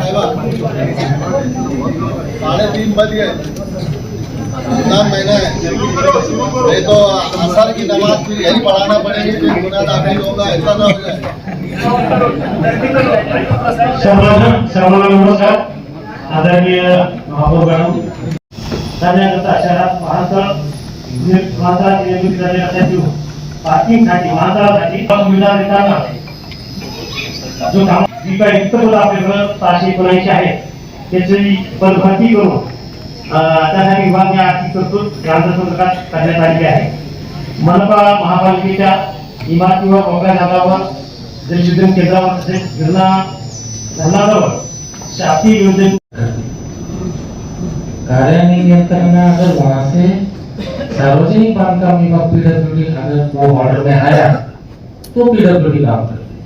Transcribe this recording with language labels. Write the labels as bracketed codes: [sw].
[hi] साढ़े 3 बज गए, महीना है, नहीं तो असर की नमाज फिर यही पढ़ाना पड़ेगी, फिर गुनाह दाखिल होगा, ऐसा ना हो जाए। [mr] नमस्कार आदरणीय महापौर मॅडम, करण्याकरता शहरात वाहनतळ निर्मित करण्यासाठी पार्किंगसाठी वाहनतळासाठी सुविधा देताना जो काम जी काही रिक्त पद आपल्याकडे 779 आहे त्याची पदभरती करून त्यासाठी विभागीय आर्थिक तरतूद ग्रामदत्तकात करण्यात आली आहे. मनपा महापालिकेच्या इमारती व मोकळ्या जागावर जलविद्युत केंद्रावर तसेच धरणाजवळ शासकीय योजने [hi] कार्यान्वयन करना अगर वहाँ से सार्वजनिक बांधकाम विभाग पीडब्ल्यूडी अगर वो ऑर्डर में आया तो पीडब्ल्यूडी काम करे.